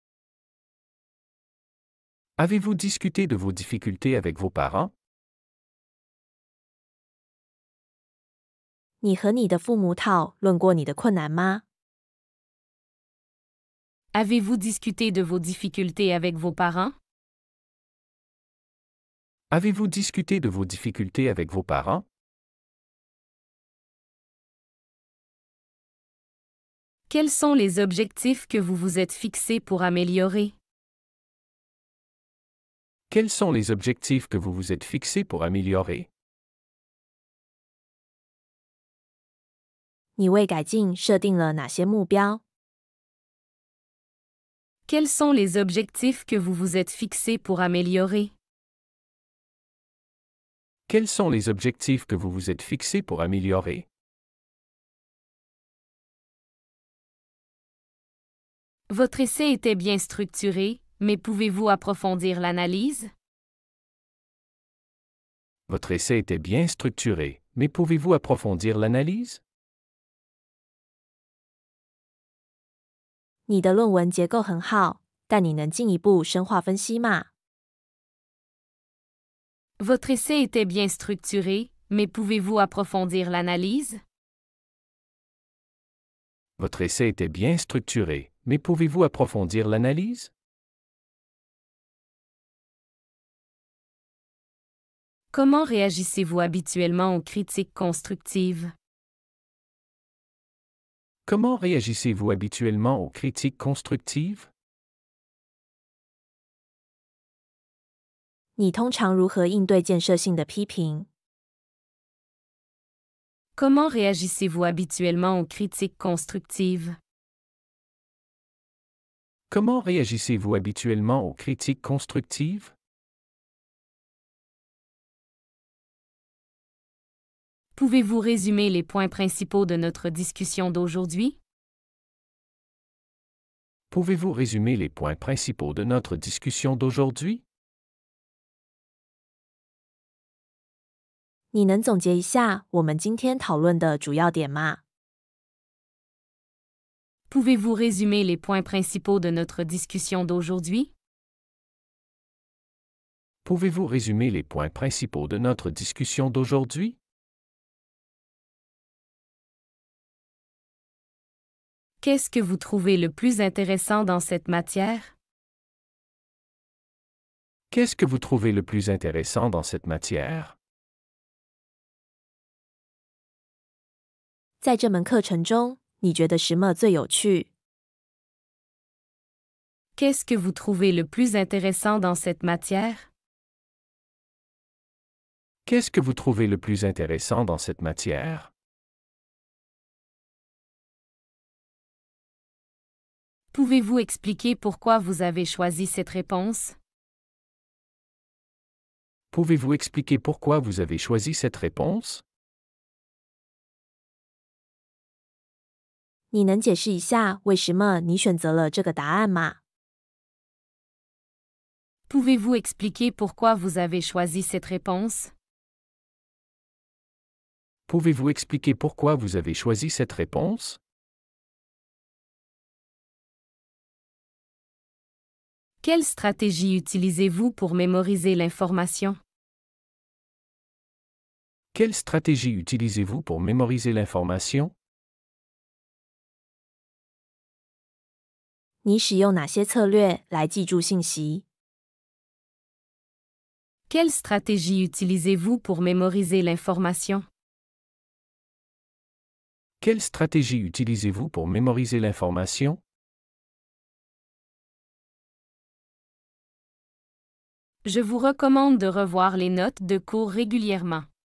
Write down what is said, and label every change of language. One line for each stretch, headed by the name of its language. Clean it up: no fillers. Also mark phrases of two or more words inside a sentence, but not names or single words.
French: Avez-vous discuté de vos difficultés avec vos parents?
Chinese: 你和你的父母讨论过你的困难吗？
French: Avez-vous discuté de vos difficultés avec vos parents? Avez-vous discuté de vos difficultés avec vos parents? Quels sont les objectifs que vous vous êtes fixés pour améliorer? Quels sont les objectifs que vous vous êtes fixés pour améliorer?
Chinese: 你为改进设定了哪些目标？
French: Quels sont les objectifs que vous vous êtes fixés pour améliorer? Quels sont les objectifs que vous vous êtes fixés pour améliorer? Votre essai était bien structuré, mais pouvez-vous approfondir l'analyse? Votre essai était bien structuré, mais pouvez-vous approfondir l'analyse?
Chinese: 你的论文结构很好，但你能进一步深化分析吗？
French: Votre essai était bien structuré, mais pouvez-vous approfondir l'analyse? Votre essai était bien structuré, mais pouvez-vous approfondir l'analyse? Comment réagissez-vous habituellement aux critiques constructives? Comment réagissez-vous habituellement aux critiques constructives?
Chinese: 你通常如何应对建设性的批评？
French: Comment réagissez-vous habituellement aux critiques constructives? Comment réagissez-vous habituellement aux critiques constructives? Pouvez-vous résumer les points principaux de notre discussion d'aujourd'hui? Pouvez-vous résumer les points principaux de notre discussion d'aujourd'hui?
Chinese: 你能总结一下我们今天讨论的主要点吗？
French: Pouvez-vous résumer les points principaux de notre discussion d'aujourd'hui? Pouvez-vous résumer les points principaux de notre discussion d'aujourd'hui? Qu'est-ce que vous trouvez le plus intéressant dans cette matière? Qu'est-ce que vous trouvez le plus intéressant dans cette matière?
Chinese: 在这门课程中，你觉得什么最有趣？
French: Qu'est-ce que vous trouvez le plus intéressant dans cette matière? Qu'est-ce que vous trouvez le plus intéressant dans cette matière? Pouvez-vous expliquer pourquoi vous avez choisi cette réponse? Pouvez-vous expliquer pourquoi vous avez choisi cette réponse?
Chinese: 你能解释一下为什么你选择了这个答案吗？
French: Pouvez-vous expliquer pourquoi vous avez choisi cette réponse? Pouvez-vous expliquer pourquoi vous avez choisi cette réponse? Quelle stratégie utilisez-vous pour mémoriser l'information? Quelle stratégie utilisez-vous pour mémoriser l'information?
Chinese: 你使用哪些策略来记住信息？
French: Quelle stratégie utilisez-vous pour mémoriser l'information? Quelle stratégie utilisez-vous pour mémoriser l'information? Je vous recommande de revoir les notes de cours régulièrement.